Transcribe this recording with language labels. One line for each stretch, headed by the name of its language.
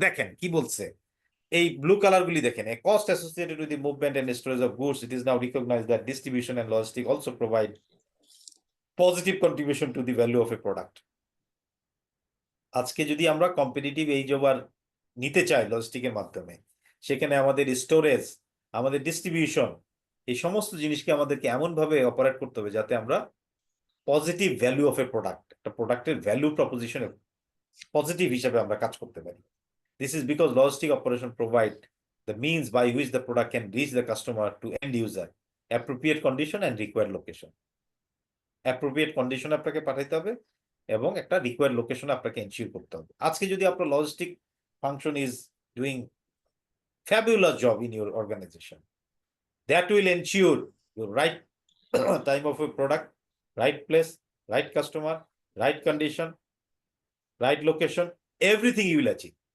Bangla: দেখেন কি বলছে, এই ব্লু কালার গুলি দেখেন,
English: a cost associated with the movement and storage of goods, it is now recognized that distribution and logistics also provide positive contribution to the value of a product.
Bangla: আজকে যদি আমরা competitive এই জবার নিতে চাই লজিস্টিকের মাধ্যমে, সেখানে আমাদের স্টোরেজ, আমাদের ডিস্ট্রিবিউশন, এই সমস্ত জিনিসকে আমাদেরকে এমন ভাবে অপারেট করতে হবে যাতে আমরা positive value of A product, একটা প্রোডাক্টের ভ্যালু প্রপোজিশনে পজিটিভ হিসাবে আমরা কাজ করতে পারি।
English: This is because logistic operation provide the means by which the product can reach the customer to end user, appropriate condition and required location.
Bangla: Appropriate condition আপনাকে পাঠাইতে হবে এবং একটা রিকোয়ার্ড লোকেশন আপনাকে এনশিওর করতে হবে। আজকে যদি আপনার
English: Logistic function is doing fabulous job in your organization, that will ensure your right time of a product, right place, right customer, right condition, right location, everything you will achieve.